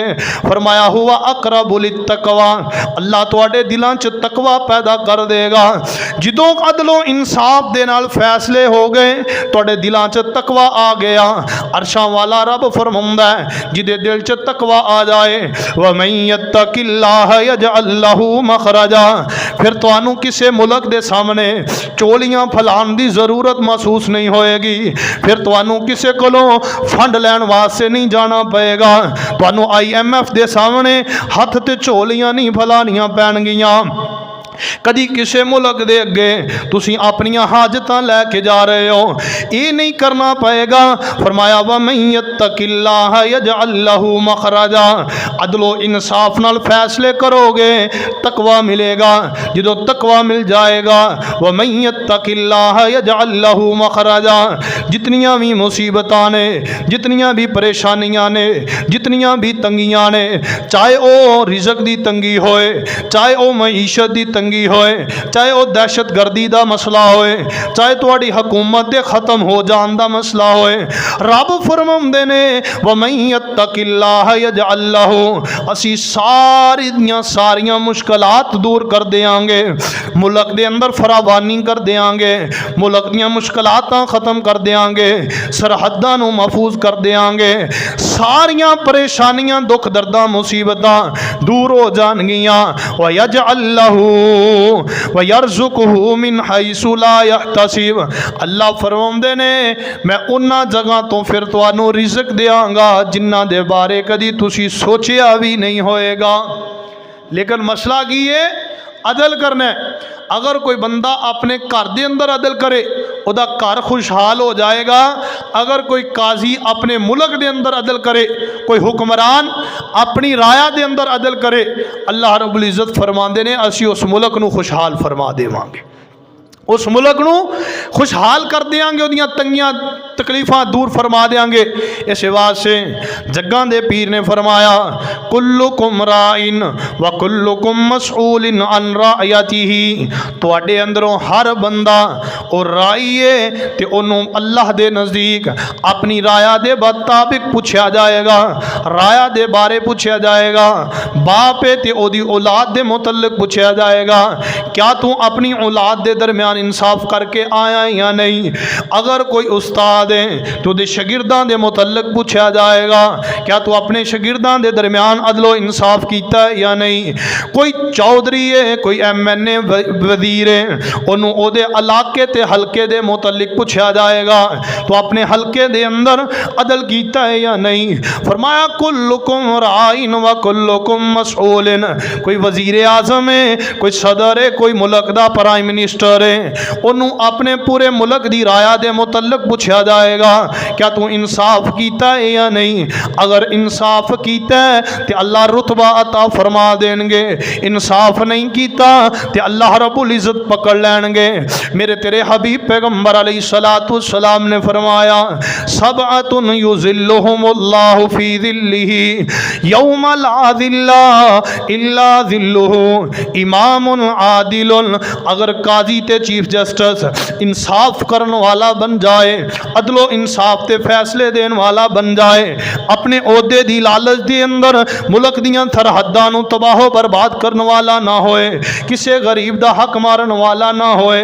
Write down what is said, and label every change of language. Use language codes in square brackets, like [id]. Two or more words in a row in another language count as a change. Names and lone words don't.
[pa] فرمایا ہوا [ar] أقرب للتقوى, [pa] اللہ تہاڈے دلاں چ تقویٰ پیدا کر دیگا. جدوں عدل و انصاف دے نال فیصلے ہو گئے، تہاڈے دلاں چ تقویٰ آ گیا. عرشاں والا رب فرماؤندا ہے جدے دل چ تقویٰ آ جائے, [ar] ومن يتق الله يجعل له مخرجا, [pa] فیر تہانوں کسی ملک دے سامنے چولیاں پھیلانے دی ضرورت محسوس نہیں ہووے گی. فیر تہانوں کسی کولوں فنڈ لین واسطے نہیں جانا پئے گا. تہانوں IMF دے سامنے ہتھ تے جھولیاں نہیں پھیلانیاں پینگیاں. کدی کسی ملک دے اگے تسی اپنیاں حاجتاں لے کے جا رہے ہو، ایہہ نہیں کرنا پئے گا. فرمایا [ar] ومن يتق الله يجعل له مخرجا, [pa] عدل و انصاف نال فیصلے کرو گے تقویٰ ملے گا. جدوں تقویٰ مل جائے گا, [ar] ومن يتق الله يجعل له مخرجا, [pa] جتنیاں وی مصیبتاں نے، جتنیاں وی پریشانیاں نے، جتنیاں وی تنگیاں نے، چاہے او رزق دی تنگی ہووے, چاہے او معیشت دی تنگی ہووے، چاہے او دہشت گردی دا مسئلہ ہووے، چاہے تہاڈی حکومت دے ختم ہو جان دا مسئلہ ہووے، رب فرماؤندے نے [ar] ومن يتق الله يجعل له, [pa] اسی ساریاں مشکلات دور کر دیاں گے، ملک دے اندر فراوانی کر دیاں گے، ملک دیاں مشکلاتاں ختم کر دیاں گے، سرحداں نوں محفوظ کر دیاں گے، ساریاں پریشانیاں دکھ درداں مصیبتاں دور ہو جانگیاں. [ar] ويجعل له ويرزقه من حيث لا يحتسب. [pa] اللہ فرماؤندے نے میں اونہاں جگہ توں فیر تہانوں رزق دیواں گا جنہاں دے بارے کدی تسی سوچیا وی نہیں ہووے گا. لیکن مسئلہ کی ہے، عدل کرنا ہے. اگر کوئی بندہ اپنے گھر دے اندر عدل کرے اودا گھر خوشحال ہو جائے گا. اگر کوئی قاضی اپنے ملک دے اندر عدل کرے، کوئی حکمران اپنی رعایا دے اندر عدل کرے، اللہ رب العزت فرماندے نے اسی اس ملک نوں خوشحال فرما دیواں گے، اس ملک نوں خوشحال کر دیواں گے، اودیاں تنگیاں تکلیفاں دور فرما دیواں گے. اس واسطے جگاں دے پیر نے فرمایا [ar] كلكم راع وكلكم مسؤول عن رعيته. [pa] تہاڈے اندروں ہر بندہ اور راعی ہے تے اوہنوں اللہ دے نزدیک اپنی رعایا دے مطابق پچھیا جائے گا، رعایا دے بارے پچھیا جائے گا. باپ ہے تے اودی اولاد دے متعلق پچھیا جائے گا، کیا تو اپنی اولاد دے درمیان انصاف کر کے آیا یا نہیں. اگر کوئی استاد ہے تو دے شاگرداں دے متعلق پچھیا جائے گا، کیا تو اپنے شاگرداں دے درمیان عدل و انصاف کیتا ہے یا نہیں. کوئی چودھری ہے، کوئی MNA وزیر ہے، اونہاں نے اودے علاقے تے حلقے دے متعلق پچھیا جائے گا، تو اپنے حلقے دے اندر عدل کیتا ہے یا نہیں. فرمایا [ar] كلكم راع وكلكم مسؤول. [pa] کوئی وزیر اعظم ہے، کوئی صدر ہے، کوئی ملک دا [en] prime minister [pa] ہے، اونہاں نے اپنے پورے ملک دی رعایا دے متعلق پچھیا جائے گا، کیا تو انصاف کیتا ہے یا نہیں. اگر انصاف کیتا ہے تو اللہ رتبہ عطا فرما دیوے گا، انصاف نہیں کیتا تو اللہ رب العزت پکڑ لین گے. میرے تیرے حبیب پیغمبر [ar] عليه الصلاة والسلام [pa] نے فرمایا [ar] سبعة يظلهم الله في ظله يوم لا ظل إلا ظله. إمام عادل, [pa] اگر قاضی تے چیف جسٹس انصاف کرن والا بن جائے، عدل و انصاف تے فیصلے دین والا بن جائے، اپنے عہدے دی لالچ دے اندر ملک دیاں سرحداں نوں تباہ و برباد کرن والا نہ ہووے، کسی غریب دا حق مارن والا نہ ہووے.